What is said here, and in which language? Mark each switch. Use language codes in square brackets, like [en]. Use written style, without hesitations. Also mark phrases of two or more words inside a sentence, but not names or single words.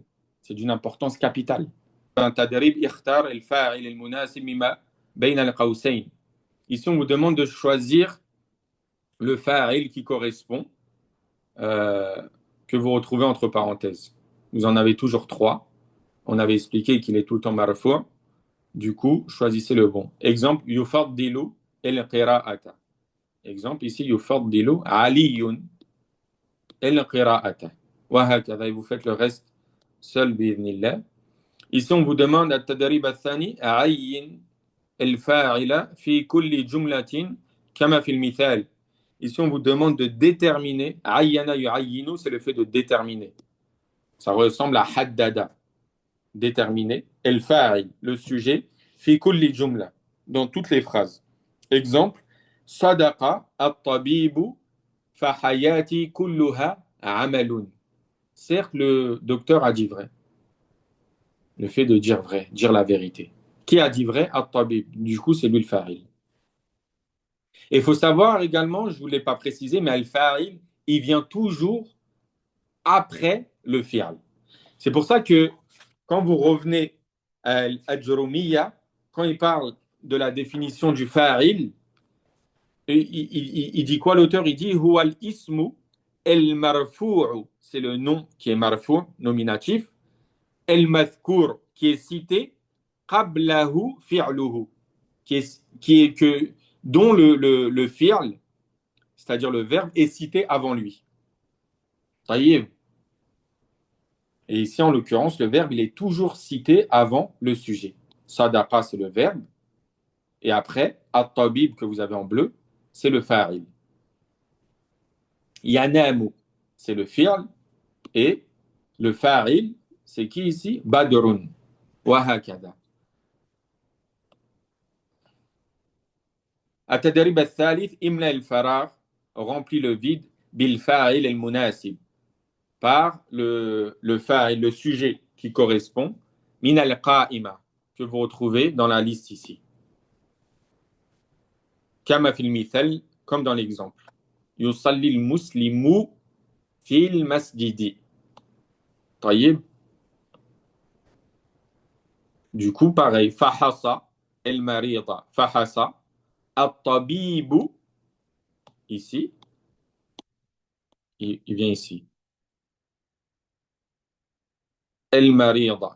[fr] C'est d'une importance capitale. Ici, on vous demande de choisir le fa'il qui correspond, euh, que vous retrouvez entre parenthèses. Vous en avez toujours trois. On avait expliqué qu'il est tout le temps marfou'. Du coup, choisissez le bon. Exemple, [ar] يفضل القراءة. [fr] Exemple, ici, [ar] يفضل علي القراءة. وهكذا, [fr] et vous faites le reste seul, bi'idhnillah. Ici, on vous demande [ar] التدريب الثاني عين الفاعل في كل جملة كما في المثال. [fr] Ici, on vous demande de déterminer. [ar] عين يعين, [fr] c'est le fait de déterminer. Ça ressemble à haddada. déterminé. El-fa'il, le sujet. [ar] في كل جملة, [fr] dans toutes les phrases. Exemple, [ar] صدق الطبيب فحياتي كلها عمل. [fr] Certes, le docteur a dit vrai. Le fait de dire vrai, dire la vérité. Qui a dit vrai? At-tabib. Du coup, c'est lui le fa'il. Et il faut savoir également, je ne vous l'ai pas précisé, mais al-fa'il, il vient toujours après le fi'al. C'est pour ça que quand vous revenez à al-Ajrumiya, quand il parle de la définition du fa'il, il dit quoi l'auteur? Il dit [ar] هو الاسم المرفوع, [fr] c'est le nom qui est marfu', nominatif, el-mazkur, qui est cité, [ar] قبله فعله, [fr] dont le fi'l, c'est-à-dire le verbe, est cité avant lui. Taïeb. Et ici, en l'occurrence, le verbe, il est toujours cité avant le sujet. Sadaqa, c'est le verbe. Et après, at-tabib, que vous avez en bleu, c'est le fa'il. Yanamu, c'est le fi'l. Et le fa'il, c'est qui ici? Badrun. [ar] وهكذا. التدريب الثالث املأ الفراغ [fr] remplit le vide [ar] بالفاعل المناسب [fr] par le fa'il, le sujet qui correspond [ar] من القائمة [fr] que vous retrouvez dans la liste ici. [ar] كما في المثال, [fr] comme dans l'exemple. [ar] يصلي المسلم في المسجد. طيب. [fr] Du coup, pareil. [ar] فحص المريضة فحص الطبيب. [fr] Ici. Il vient ici. El-marida.